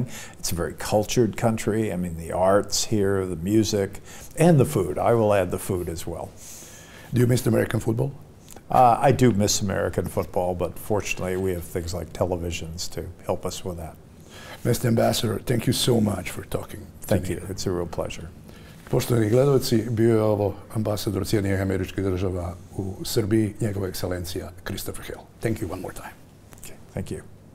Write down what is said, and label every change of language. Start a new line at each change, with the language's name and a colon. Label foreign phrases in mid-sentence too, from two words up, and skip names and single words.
English: It's a very cultured country. I mean, the arts here, the music, and the food. I will add the food as well. Do you miss American football? I do miss American football, but fortunately we have things like televisions to help us with that. Mr. Ambassador, thank you so much for talking. Thank you. It's a real pleasure.
Serbian: Poštovani gledalci, bio je ovo ambasador Sjedinjenih Američkih Država u Srbiji, njegova ekscelencija Kristofer Hil.
English: Thank you one more time. Okay, thank you.